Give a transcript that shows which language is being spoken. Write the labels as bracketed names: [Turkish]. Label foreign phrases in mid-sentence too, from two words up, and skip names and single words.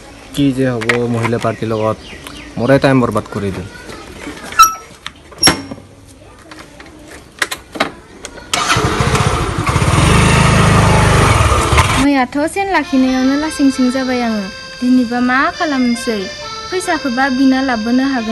[Assamese] কি যে হ'ব মহিলা পাৰ্টিৰ লগত মোৰে টাইম বৰবাদ কৰি দিল [Bodo] मैयाथ' सेन लाखिनायावनो लासिं जाबाय आङो दिनैबा मा खालामनोसै फैसाखौबा बिना लाबोनो हागोन